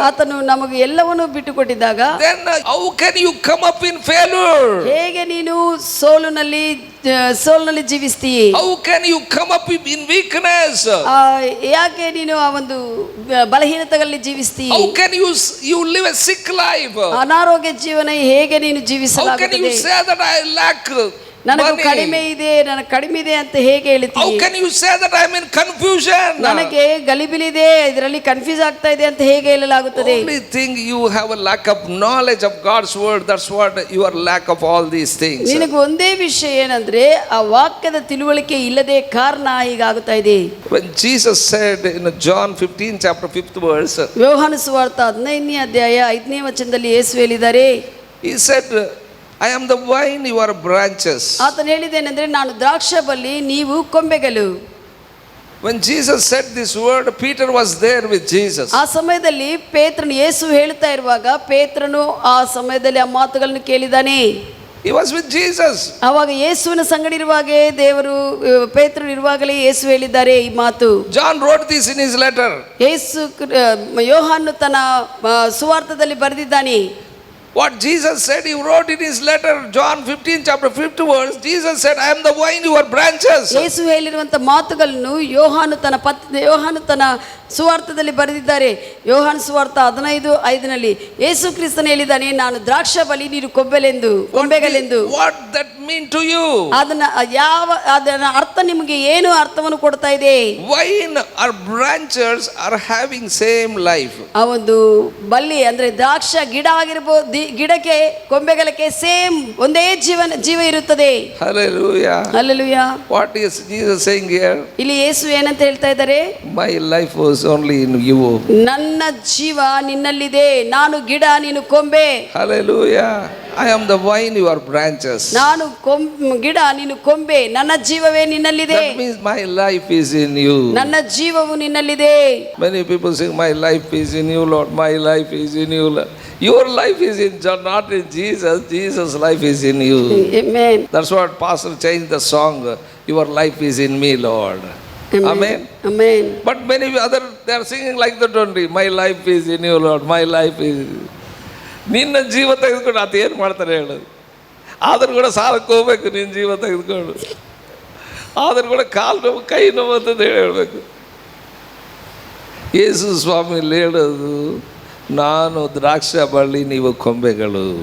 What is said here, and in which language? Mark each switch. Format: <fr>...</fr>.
<kn>ಆತನು ನಮಗೆ ಎಲ್ಲವನ್ನು ಬಿಟ್ಟುಕೊಟ್ಟಿದ್ದಾಗ</kn> <en>then how can you come up in failure?</en> <kn>ಹೇಗೆ ನೀನು ಸೋಲಿನಲ್ಲಿ ಜೀವಿಸ್ತೀಯ?</kn> <en>How can you come up in weakness?</en> <kn>ಯಾಕೆ ನೀನು ಆ ಒಂದು ಬಲಹೀನತೆಗಳಲ್ಲಿ ಜೀವಿಸ್ತೀಯ?</kn> <en>How can you live a sick life?</en> <kn>ಅನಾರೋಗ್ಯ ಜೀವನ ಹೇಗೆ ನೀನು</kn> <en>How can you</en> <kn>ಜೀವಿಸಲಾಗುತ್ತದೆ?</kn> <en>say that I lack</en> <kn>ನನಗೆ</kn> <en>money.</en> <kn>ಕಡಿಮೆ ಇದೆ, ನನಗೆ ಕಡಿಮೆ ಇದೆ ಅಂತ ಹೇಗೆ</kn> <en>How</en> <kn>ಹೇಳ್ತೀವಿ?</kn> <en>can you say that I am in confusion?</en> <kn>ನನಗೆ ಗಲಿಬಿಲಿದೆ, ಇದರಲ್ಲಿ ಕನ್ಫ್ಯೂಸ್ ಆಗ್ತಾ ಇದೆ ಅಂತ ಹೇಗೆ ಹೇಳಲಾಗುತ್ತದೆ?</kn> <en>Only thing you have a lack of knowledge of God's word. That's what your lack of all these things.</en> <kn>ನಿನಗೆ ಒಂದೇ ವಿಷಯ ಏನಂದ್ರೆ ಆ ವಾಕ್ಯದ ತಿಳುವಳಿಕೆ ಇಲ್ಲದೆ ಕಾರಣ ಹೀಗಾಗುತ್ತಾ ಇದೆ.</kn> <en>When Jesus said in John 15 chapter 5th verse,</en> <kn>ಯೋಹಾನ ಸುವಾರ್ತೆ 15ನೇ ಅಧ್ಯಾಯ 5ನೇ ವಚನದಲ್ಲಿ ಯೇಸು ಹೇಳಿದ್ದಾರೆ,</kn> <en>he said, I am the vine, you are branches.</en> <kn>ಆತನು ಹೇಳಿದ್ದೇನೆಂದ್ರೆ ನಾನು ದ್ರಾಕ್ಷಬಳ್ಳಿ, ನೀವು ಕೊಂಬೆಗಳು.</kn> <en>When Jesus said this word, Peter was there with Jesus.</en> <kn>ಆ ಸಮಯದಲ್ಲಿ ಪೇತ್ರನು, ಯೇಸು ಹೇಳ್ತಾ ಇರುವಾಗ ಪೇತ್ರನು ಆ ಸಮಯದಲ್ಲಿ ಆ ಮಾತುಗಳನ್ನು ಕೇಳಿದಾನೆ.</kn> <en>He was with Jesus.</en> <kn>ಆವಾಗ ಯೇಸುವಿನ ಸಂಗಡ ಇರುವಾಗೇ ದೇವರು, ಪೇತ್ರನು ಇರುವಾಗಲೇ ಯೇಸು ಹೇಳಿದ್ದಾರೆ ಈ ಮಾತು.</kn> <en>John wrote this in his letter.</en> <kn>ಯೇಸು ಯೋಹಾನನು ತನ್ನ ಸುವಾರ್ತೆಯಲ್ಲಿ ಬರೆದಿದ್ದಾನೆ.</kn> <en>What Jesus said, he wrote in his letter, John 15 chapter 5th verse. Jesus said, I am the vine, you are branches.</en> <kn>ಯೇಸು ಹೇಳಿರುವಂತ ಮಾತುಗಳನ್ನು ಯೋಹಾನು ತನ್ನ ಸುವಾರ್ತೆಯಲ್ಲಿ ಬರೆದಿದ್ದಾರೆ. ಯೋಹಾನ ಸುವಾರ್ತೆ 15:5ನಲ್ಲಿ ಯೇಸು ಕ್ರಿಸ್ತನು ಹೇಳಿದ್ದಾನೆ, ನಾನು ದ್ರಾಕ್ಷಬಳ್ಳಿ, ನೀನು ಕೊಂಬೆಗಳೆಂದು.</kn> <en>What that mean to you?</en> <kn>ಅದನ್ನ ಅರ್ಥ ನಿಮಗೆ ಏನು ಅರ್ಥವನ್ನು ಕೊಡ್ತಾ ಇದೆ?</kn> <en>Vine or branches are having same life.</en> <kn>ಆ ಒಂದು ಬಳ್ಳಿ ಅಂದ್ರೆ ದ್ರಾಕ್ಷ ಗಿಡ ಆಗಿರ್ಬೋದು, ಗಿಡಕ್ಕೆ ಕೊಂಬೆಗಳಕ್ಕೆ ಸೇಮ್ ಒಂದೇ ಜೀವ ಇರುತ್ತದೆ.</kn> <en>Hallelujah.</en> <kn>Hallelujah.</kn> <en>What is Jesus saying here?</en> <kn>ಇಲ್ಲಿ ಯೇಸು ಏನಂತ ಹೇಳ್ತಾ ಇದ್ದಾರೆ?</kn> <en>My life was only in you.</en> <kn>ನನ್ನ ಜೀವ ನಿನ್ನಲ್ಲಿದೆ, ನಾನು ಗಿಡ, ನೀನು ಕೊಂಬೆ.</kn> <en>Hallelujah. I am the vine, you are branches. ನಾನು ಗಿಡ, ನೀನು ಕೊಂಬೆ, ನನ್ನ ಜೀವವೇ ನಿನ್ನಲ್ಲಿದೆ. That means my life is in you. ನನ್ನ ಜೀವವು ನಿನ್ನಲ್ಲಿದೆ. Many people say, my life is in you, Lord. My life is in you, Lord. Your life is in John, not in Jesus. Jesus' life is in you. Amen. That's what Pastor changed the song. Your life is in me, Lord. Amen. Amen. But many other, they are singing like that only. My life is in you, Lord. My life is.</en> <kn>ನಿನ್ನ ಜೀವ ತೆಗೆದುಕೊಂಡು ಆತ ಏನು ಮಾಡ್ತಾರೆ ಹೇಳೋದು? ಆದರೂ ಕೂಡ ಸಾಲಕ್ಕೆ ಹೋಗ್ಬೇಕು, ನಿನ್ನ ಜೀವ ತೆಗೆದುಕೊಂಡು. ಆದರೂ ಕೂಡ ಕಾಲು ನೋವು, ಕೈ ನೋವು ಅಂತಂದು ಹೇಳಬೇಕು. ಯೇಸು ಸ್ವಾಮಿ ಹೇಳೋದು, ನಾನು ದ್ರಾಕ್ಷ ಬಳ್ಳಿ, ನೀವು ಕೊಂಬೆಗಳು.</kn>